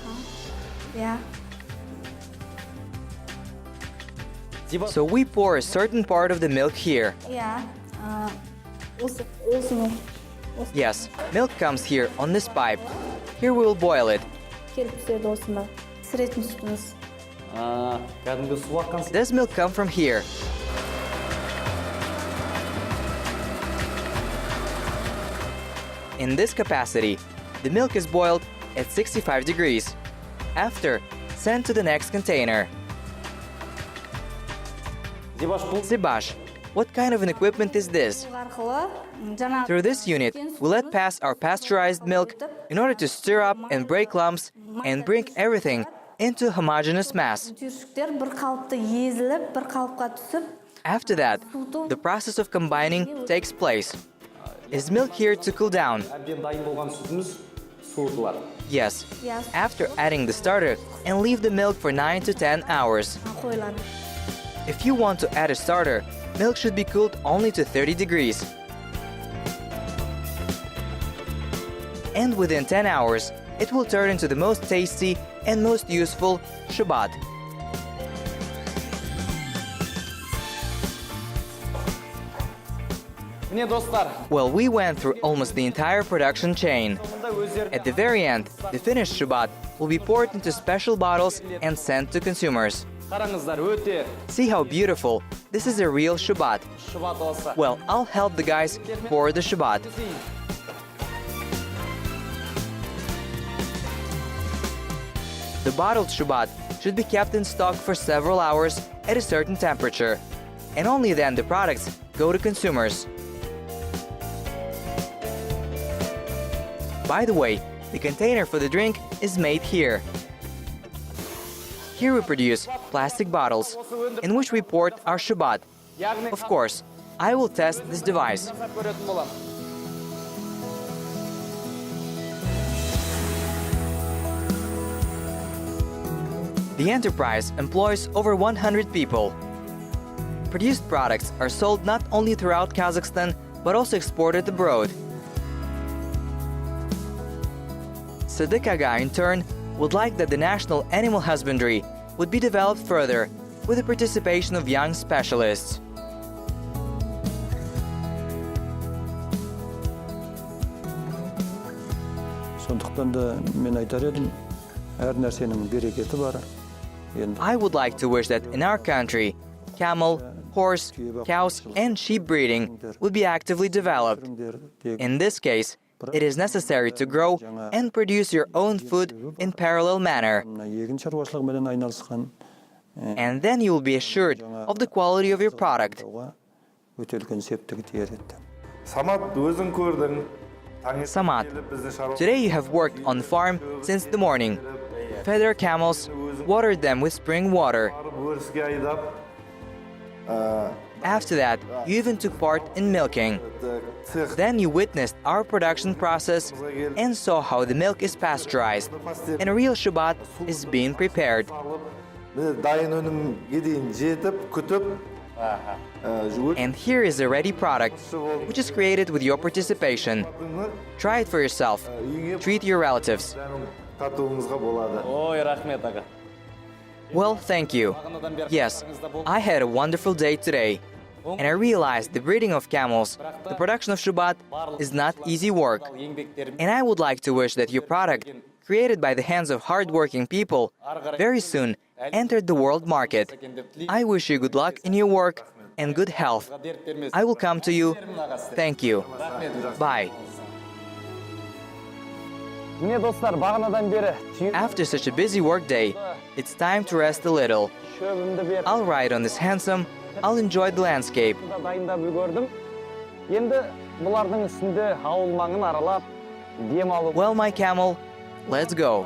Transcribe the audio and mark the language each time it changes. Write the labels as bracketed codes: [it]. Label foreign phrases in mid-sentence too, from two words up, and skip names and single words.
[en] So we pour a certain part of the milk here. Yes, milk comes here on this pipe. Here we will boil it. [kk] Кәдімгі су аққан [en] Does milk come from here? In this capacity, the milk is boiled at 65 degrees. After, sent to the next container. [kk] Зибаш бұл [en] Sibash, what kind of an equipment is this? Through this unit, we let pass our pasteurized milk in order to stir up and break lumps and bring everything into a homogeneous mass. [kk] Түйіршіктер бір қалыпты езіліп, бір қалыпқа түсіп, [en] After that, the process of combining takes place. Is milk here to cool down? [kk] әбден дайын болған сүтіміз суытылады. [en] Yes. Yes. After adding the starter and leave the milk for 9 to 10 hours. [kk] қойылады. [en] If you want to add a starter, milk should be cooled only to 30 degrees. And within 10 hours, it will turn into the most tasty and most useful shubat. [kk] Міне достар, [en] Well, we went through almost the entire production chain. [kk] мұнда өздері [en] At the very end, the finished shubat will be poured into special bottles and sent to consumers. [kk] қараңыздар, өте [en] See how beautiful. This is a real shubat. [kk] шұбат алса. [en] Well, I'll help the guys pour the shubat. The bottled shubat should be kept in stock for several hours at a certain temperature, and only then the products go to consumers. By the way, the container for the drink is made here. Here we produce plastic bottles in which we port our shubat. [kk] Яғни [en] Of course, I will test this device. [kk] жасап көретін болам. [en] The enterprise employs over 100 people. Produced products are sold not only throughout Kazakhstan, but also exported abroad. Sadiq Aga, in turn, would like that the national animal husbandry would be developed further with the participation of young specialists. [kk] Сондықтан да мен айтар едім, әр нәрсенің берекеті бар. Енді [en] I would like to wish that in our country, camel, horse, cows, and sheep breeding would be actively developed. In this case, it is necessary to grow and produce your own food in parallel manner, [kk] мына егін шаруашылығымен айналысқан [en] and then you will be assured of the quality of your product. [kk] өте үлкен септігі тиер еді. Самат, өзің көрдің. [en] Samat, today you have worked on the farm since the morning. Fed our camels, watered them with spring water. [kk] Өріске айдап, [en] After that, you even took part in milking. [kk] цех [en] Then you witnessed our production process and saw how the milk is pasteurized and a real shubat is being prepared. [kk] міне дайын өнімге дейін жетіп, күтіп, [en] And here is a ready product, which is created with your participation. Try it for yourself. Treat your relatives. [kk] татуыңызға болады. Ой, рахмет, аға. [en] Well, thank you. Yes, I had a wonderful day today. And I realized the breeding of camels, the production of shubat, is not easy work. [kk] Еңбектерім [en] And I would like to wish that your product, created by the hands of hardworking people, very soon entered the world market. I wish you good luck in your work and good health. [kk] дерт бермес. [en] I will come to you. Thank you. [kk] Рахмет. [en] Bye. [kk] Міне достар, бағанадан бері [en] After such a busy workday, it's time to rest a little. [kk] шөбімді беріп [en] I'll ride on this handsome. I'll enjoy the landscape. [kk] дайындап үлгердім. Енді бұлардың үстінде ауыл маңын аралап, дем алып [en] Well, my camel, let's go.